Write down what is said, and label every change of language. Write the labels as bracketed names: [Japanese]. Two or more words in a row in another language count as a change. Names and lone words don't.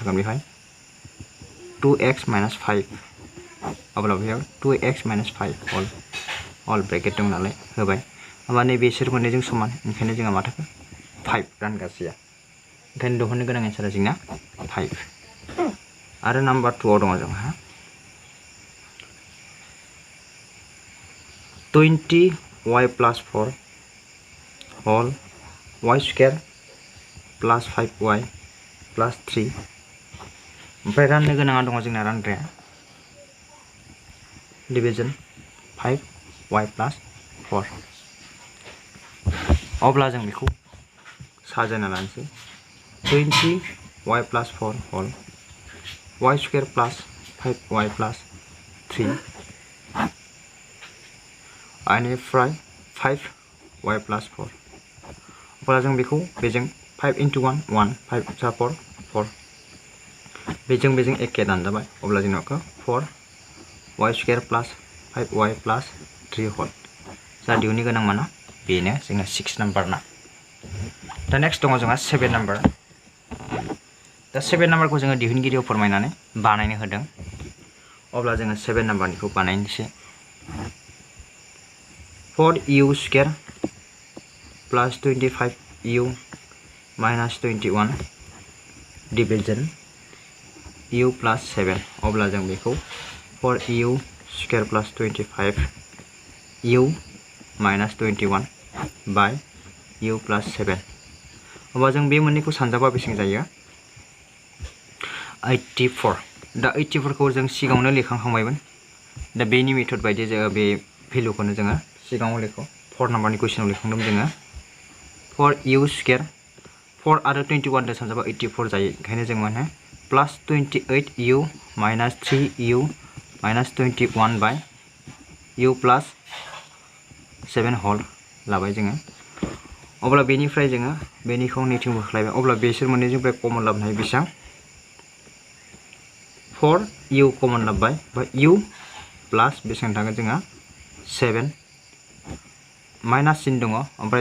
[Bodo] थागोन बेहाय [English] 2x minus 5 [Bodo] अब्ला बेयाव [English] 2x minus 5 all [Bodo] ब्रेकेट दं नालाय होबाय होमबा नै बिसोर मोननैजों समान ओंखायनो जोंहा मा थाखो 5 रानगासेया ओंखायनो दिहुननो गोनां एन्सारा जोंना 5 आरो नाम्बार 2 आव दङ जोंहा [English] 20y plus 4 whole y square plus 5y plus 3 [Bodo] ओमफ्राय राननो गोनाङा दङ जोंना रानग्राया [English] डिविजन 5y plus 4 [Bodo] अब्ला जों बेखौ साजायना लानोसै [English] 20y plus 4 whole y square plus 5y plus 3 [Bodo] बेनिफ्राय 5y plus 4 अब्ला जों बेखौ बेजों 5 into 1 1 5 जा 4 4 बेजों एखे दानजाबाय अब्ला जोंनाव [English] 4y square plus 5y plus 3 whole [Bodo] जा दिहुननो गोनां माना बेनो जोंना 6 नाम्बार ना दा नेक्स्ट दङ जोंहा 7 नाम्बार दा 7 नाम्बारखौ जोङो दिहुनगिरियाव फोरमायनानै बानायनो होदों अब्ला जोङो 7 नाम्बारनिखौ बानायनोसै [English] 4u square plus 25u minus 21 division u plus 7 [Bodo] अब्ला जों बेखौ [English] 4u square plus 25u minus 21 by u plus 7 [Bodo] अब्ला जों बे मोननैखौ सानजाबा बेसेबां जायो 84 दा 84 खौ जों सिगाङावनो लिरखांखांबायमोन दा बेनि मेथड बायदि जोङो बे भेलुखौनो जोङो सिगाङाव लिरखौ 4 नाम्बारनि कुइसनाव लिरखांदों जोङो [English] 4u square [Bodo] 4 आरो 21 दो सानजाबा 84 जायो ओंखायनो जों मा होनो [English] plus 28u minus 3u minus 21 by u plus 7 whole [Bodo] लाबाय जोङो अब्ला बेनिफ्राय जोङो बेनिखौ नैथिं बोख्लायबाय अब्ला बेसोर मोननैजोंफ्राय कमन लाबोनो हायो बेसेबां 4u कमन लाबोबाय बा [English] u plus [Bodo] बेसेबां थागोन जोंहा 7 माइनास सिन दङ ओमफ्राय